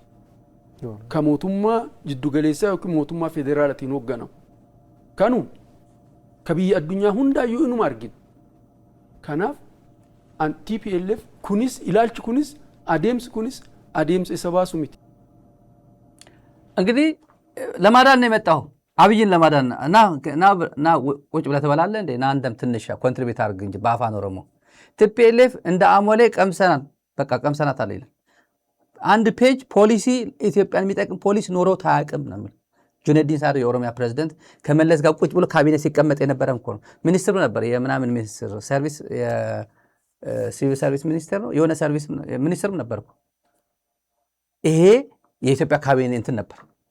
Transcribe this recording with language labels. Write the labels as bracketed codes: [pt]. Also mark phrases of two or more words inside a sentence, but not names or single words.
[om] Ka mootummaa jiddugaleessaa yookiin mootummaa federaalaatiin hoogganamu. Kanuu ka biyya addunyaa hundaayyuu inuma argina. Kanaaf TPLF kunis ilaalchi kunis adeemsi kunis adeemsa isa baasu miti. [am] እንግዲህ ለማዳን ነው የመጣው አብይን ለማዳን እና ቁጭ ብለህ ትበላለህ እንዴ? ና አንተም ትንሽ ኮንትሪቢዩት አድርግ እንጂ በአፋን ኦሮሞ TPLF እንደ አሞሌ ቀምሰናል፣ በቃ ቀምሰናታል ይላል። አንድ [en] page policy [am] ኢትዮጵያን የሚጠቅም ፖሊሲ ኖሮ ታያቅም ነው የሚል ጁነዲን ሳዶ የኦሮሚያ ፕሬዝዳንት ከመለስ ጋር ቁጭ ብሎ ካቢኔ ሲቀመጥ የነበረ እኮ ነው። ሚኒስትሩ ነበር፣ የምናምን ሚኒስትር ሰርቪስ፣ የሲቪል ሰርቪስ ሚኒስትር ነው፣ የሆነ ሰርቪስ ሚኒስትርም ነበር እኮ። ይሄ የኢትዮጵያ ካቢኔ እንትን ነበር።